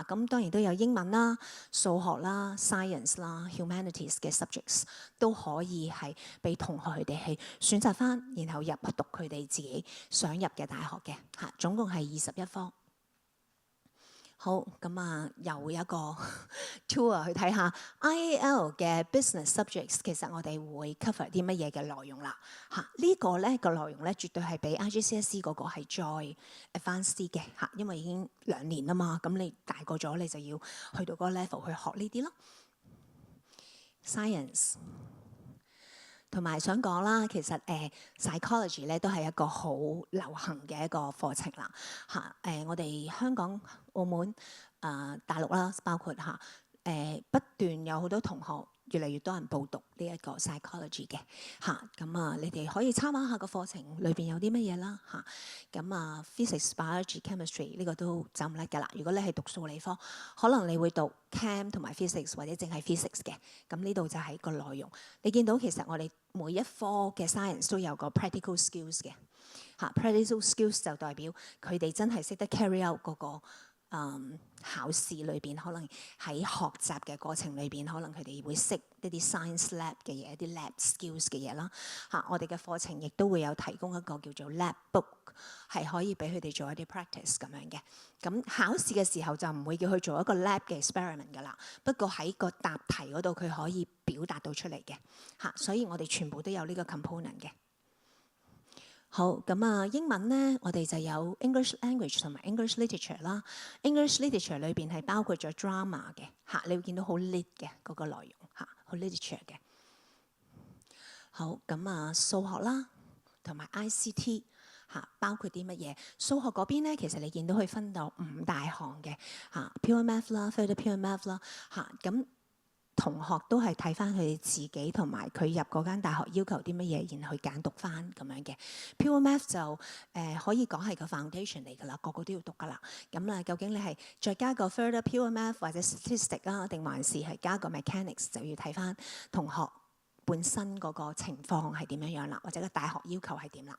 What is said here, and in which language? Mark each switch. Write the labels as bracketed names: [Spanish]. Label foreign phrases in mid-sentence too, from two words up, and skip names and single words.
[Cantonese] 咁當然都有英文啦、數學啦、science 啦、humanities 嘅 subjects 都可以係俾同學佢哋係選擇返，然後入讀佢哋自己想入嘅大學嘅嚇。總共係21科。好，咁又一個 tour 去睇下 IEL 嘅 [English] business subjects， [Cantonese] 其實我哋會 cover 啲乜嘢嘅內容啦嚇。呢個咧個內容咧絕對係比 IGCSE 嗰個係再 advanced 啲嘅嚇，因為已經2年啦嘛，咁你大個咗你就要去到嗰個 level 去學呢啲咯。Science。同埋想講啦，其實psychology 咧都係一個好流行嘅一個課程啦嚇。我哋香港、澳門、大陸啦，包括嚇不斷有好多同學，越嚟越多人報讀呢一個 psychology 嘅嚇。咁你哋可以參考下個課程裏邊有啲乜嘢啦嚇。咁 physics、biology、chemistry 呢個都走唔甩㗎啦。如果你係讀數理科，可能你會讀 chem 同埋 physics 或者淨係 physics 嘅。咁呢度就係個內容。你見到其實我哋每一科嘅 science 都有個 [English] practical skills [Cantonese] 嘅嚇。 [English] practical skills [Cantonese] 就代表佢哋真係識得 [English] carry out [Cantonese] 嗰個考試裏邊，可能喺學習嘅過程裏邊，可能佢哋會識一啲 [English] science lab [Cantonese] 嘅嘢，一啲 [English] lab skills [Cantonese] 嘅嘢啦嚇。我哋嘅課程亦都會有提供一個叫做 [English] lab book， [Cantonese] 係可以俾佢哋做一啲 practice 咁樣嘅。咁考試嘅時候就唔會叫佢做一個 lab 嘅 experiment 㗎啦。不過喺個答題嗰度佢可以表達到出嚟嘅嚇，所以我哋全部都有呢個 component 嘅。好，咁英文咧，我哋就有 [English] English language [Cantonese] 同埋 [English] English literature [Cantonese] 啦。 [English] English literature [Cantonese] 裏邊係包括咗 drama 嘅嚇，你會見到好 lit 嘅嗰個內容嚇，好 literature 嘅。好，咁數學啦，同埋 ICT 嚇，包括啲乜嘢？數學嗰邊咧，其實你見到佢分到5大項嘅嚇 ， [English] pure math [Cantonese] 啦 ， [English] further pure math [Cantonese] 啦嚇，咁同學都係睇翻佢哋自己同埋佢入嗰間大學要求啲乜嘢，然後去揀讀翻咁樣嘅。 [English] Pure Math [Cantonese] 就可以講係個 foundation 嚟㗎啦，個個都要讀㗎啦。咁究竟你係再加個 [English] further Pure Math [Cantonese] 或者 statistic 啊，定還是係加個 mechanics，就要睇翻同學本身嗰個情況係點樣樣啦，或者個大學要求係點啦。